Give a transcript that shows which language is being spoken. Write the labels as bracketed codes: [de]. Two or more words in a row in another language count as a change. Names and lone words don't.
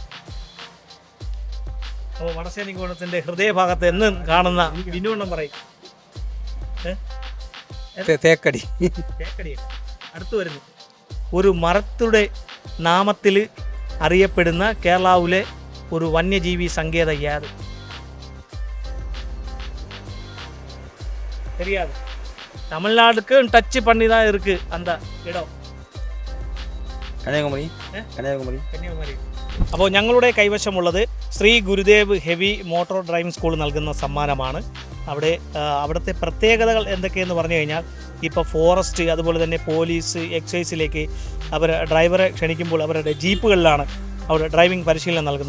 [ml] അപ്പോൾ വടശ്ശേരി കോണത്തിൻ്റെ ഹൃദയഭാഗത്ത് എന്നും കാണുന്ന വിനോദം പറയും. തേക്കടി. അടുത്തു വരുന്നു. ഒരു മരത്തിന്റെ നാമത്തിൽ അറിയപ്പെടുന്ന കേരളാവിലെ ഒരു വന്യജീവി സങ്കേതം യാത്? [ta] தெரியாது. தமிழ்நாடுக்கு டச் பண்ணி தான் இருக்கு அந்த இடம். [ml] കന്യാകുമാരി. അപ്പോൾ ഞങ്ങളുടെ കൈവശമുള്ളത് ശ്രീ ഗുരുദേവ് ഹെവി മോട്ടോർ ഡ്രൈവിംഗ് സ്കൂൾ നൽകുന്ന സമ്മാനമാണ്. അവിടുത്തെ പ്രത്യേകതകൾ എന്തൊക്കെയെന്ന് പറഞ്ഞു കഴിഞ്ഞാൽ, ഇപ്പോൾ ഫോറസ്റ്റ്, അതുപോലെ തന്നെ പോലീസ്, എക്സൈസിലേക്ക് അവർ ഡ്രൈവറെ ക്ഷണിക്കുമ്പോൾ അവരുടെ ജീപ്പുകളിലാണ് അവർ ഡ്രൈവിംഗ് പരിശീലനം നൽകുന്നത്.